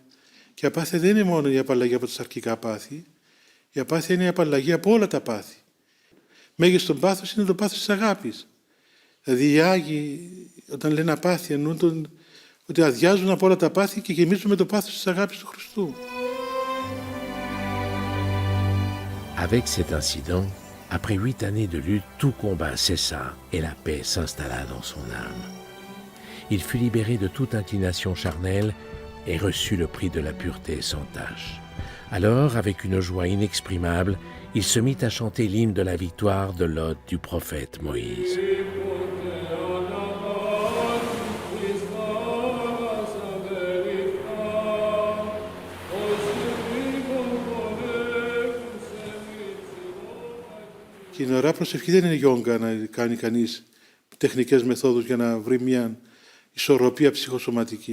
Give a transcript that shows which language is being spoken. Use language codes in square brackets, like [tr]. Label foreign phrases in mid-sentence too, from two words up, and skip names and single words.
[el] Και η απάθεια δεν είναι μόνο η απαλλαγή από τα σαρκικά πάθη, η απάθεια είναι η απαλλαγή από όλα τα πάθη. Μέγιστον πάθος είναι το πάθος της αγάπης. Δηλαδή οι Άγιοι όταν λένε απάθεια εννοούν ότι αδειάζουν από όλα τα πάθη και γεμίζουν με το πάθος της αγάπης του Χριστού. [fr] Avec cet incident, après 8 années de lutte, tout combat cessa et la paix s'installa dans son âme. Il fut libéré de toute inclination charnelle et reçut le prix de la pureté sans tache. Alors, avec une joie inexprimable, il se mit à chanter l'hymne de la victoire de l'hôte du prophète Moïse. [el] Και η νεωρά προσευχή δεν είναι γιόγκα να κάνει κανείς τεχνικές μεθόδους για να βρει μια ισορροπία ψυχοσωματική.